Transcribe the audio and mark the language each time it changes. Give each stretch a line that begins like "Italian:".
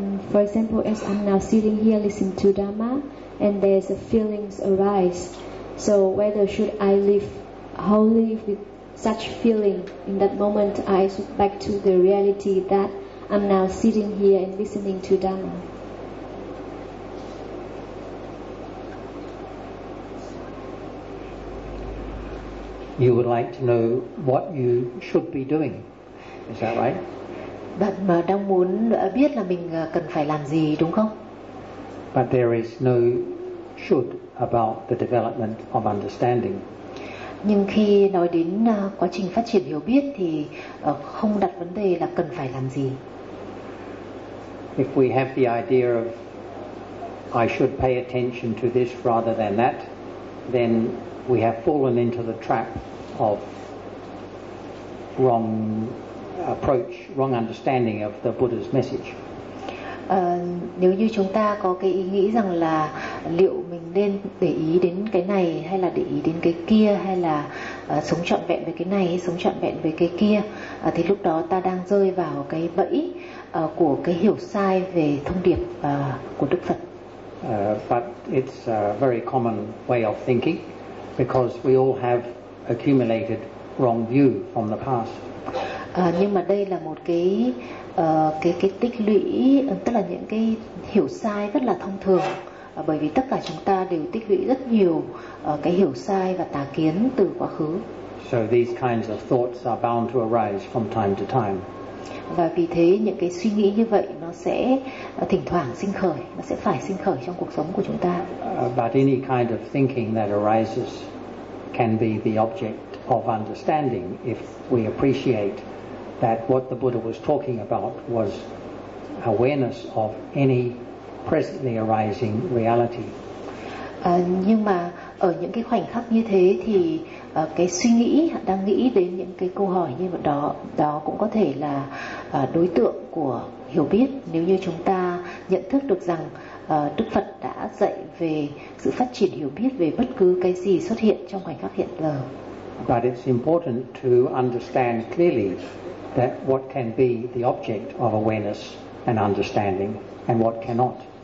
English: For example, as I'm now sitting here listening to Dharma and there's a feelings arise, so whether should I live wholly with such feeling in that moment, I look back to the reality that I'm now sitting here and listening to Dhamma. You would like to know what you should be doing, is that right?
Vietnamese: Bạn mà đang muốn biết là mình cần phải làm gì, đúng không?
English: But there is no should about the development of understanding.
Vietnamese: Nhưng khi nói đến quá trình phát triển hiểu biết thì không đặt vấn đề là cần phải làm gì.
English: If we have the idea of I should pay attention to this rather than that, then we have fallen into the trap of wrong approach, wrong understanding of the Buddha's message.
Vietnamese: Nếu như chúng ta có cái ý nghĩ rằng là liệu mình nên để ý đến cái này hay là để ý đến cái kia, hay là sống trọn vẹn với cái này hay sống trọn vẹn với cái kia, thì lúc đó ta đang rơi vào cái bẫy của cái hiểu sai về thông điệp của Đức Phật.
English: But it's a very common way of thinking because we all have accumulated wrong view from the past.
Vietnamese: Nhưng mà đây là một cái tích lũy, tức là những cái hiểu sai rất là thông thường, bởi vì tất cả chúng ta đều tích lũy rất nhiều cái hiểu sai và tà kiến từ quá khứ.
English: So these kinds of thoughts are bound to arise from time to time.
Vietnamese: Và vì thế những cái suy nghĩ như vậy nó sẽ thỉnh thoảng sinh khởi, nó sẽ phải sinh khởi trong cuộc sống của chúng ta.
English: But any kind of thinking that arises can be the object of understanding if we appreciate that what the Buddha was talking about was awareness of any presently arising reality.
Vietnamese: Nhưng mà ở những cái khoảnh khắc như thế thì cái suy nghĩ đang nghĩ đến những cái câu hỏi như vậy đó cũng có thể là đối tượng của hiểu biết nếu như chúng ta nhận thức được rằng Đức Phật đã dạy về sự phát triển hiểu biết về bất cứ cái gì xuất hiện trong khoảnh khắc hiện giờ.
English: But it's important to understand clearly that what can be the object of awareness and understanding and what cannot.